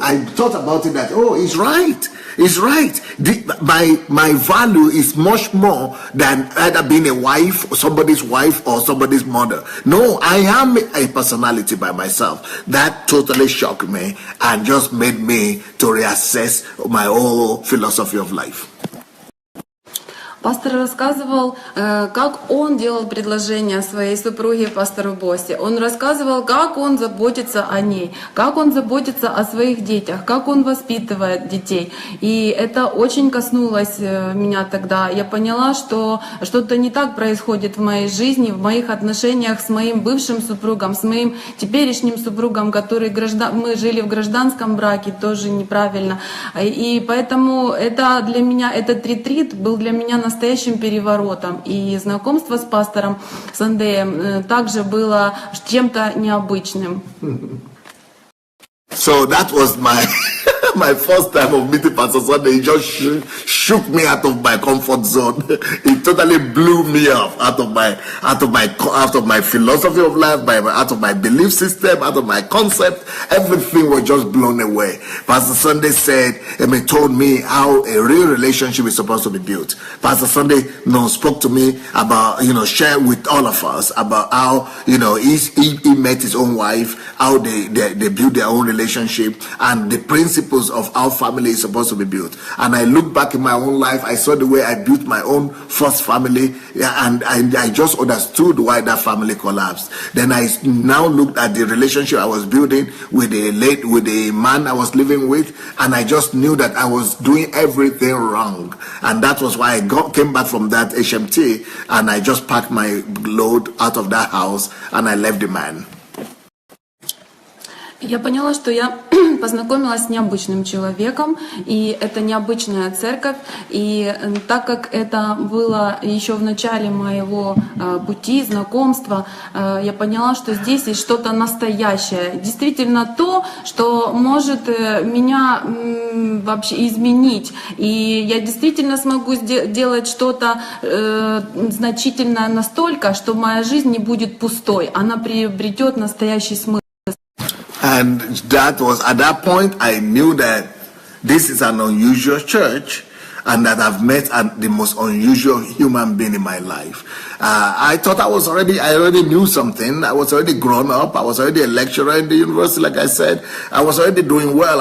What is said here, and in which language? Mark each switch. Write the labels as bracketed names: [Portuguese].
[English] I thought about it that, he's right. He's right. My value is much more than either being a wife, or somebody's wife, or somebody's mother. No, I am a personality by myself. That totally shocked me and just made me to reassess my whole philosophy of life. [Russian] Пастор рассказывал, как он делал предложение своей супруге, пастору Боссе. Он рассказывал, как он заботится о ней, как он заботится о своих детях, как он воспитывает детей. И это очень коснулось меня тогда. Я поняла, что что-то не так происходит в моей жизни, в моих отношениях с моим бывшим супругом, с моим теперешним супругом, мы жили в гражданском браке, тоже неправильно. И поэтому для меня этот ретрит был для меня настоящим переворотом. И знакомство с пастором Сандеем также было чем-то необычным. [English] So that was my first time of meeting Pastor Sunday, he just shook me out of my comfort zone. It totally blew me up out of my philosophy of life, out of my belief system, out of my concept. Everything was just blown away. Pastor Sunday told me how a real relationship is supposed to be built. Pastor Sunday spoke to me about, share with all of us about how, he met his own wife, how they built their own relationship, and the principles of how family is supposed to be built. And I look back in my own life, I saw the way I built my own first family, and I just understood why that family collapsed. Then I now looked at the relationship I was building with the man I was living with, and I just knew that I was doing everything wrong. And that was why I came back from that HMT, and I just packed my load out of that house, and I left the man. [Russian] Я поняла, что я познакомилась с необычным человеком, и это необычная церковь, и так как это было еще в начале моего пути, знакомства, я поняла, что здесь есть что-то настоящее, действительно то, что может меня вообще изменить, и я действительно смогу делать что-то значительное настолько, что моя жизнь не будет пустой, она приобретет настоящий смысл. [English] And that was, at that point, I knew that this is an unusual church and that I've met the most unusual human being in my life. I thought I already knew something. I was already grown up. I was already a lecturer in the university, like I said. I was already doing well.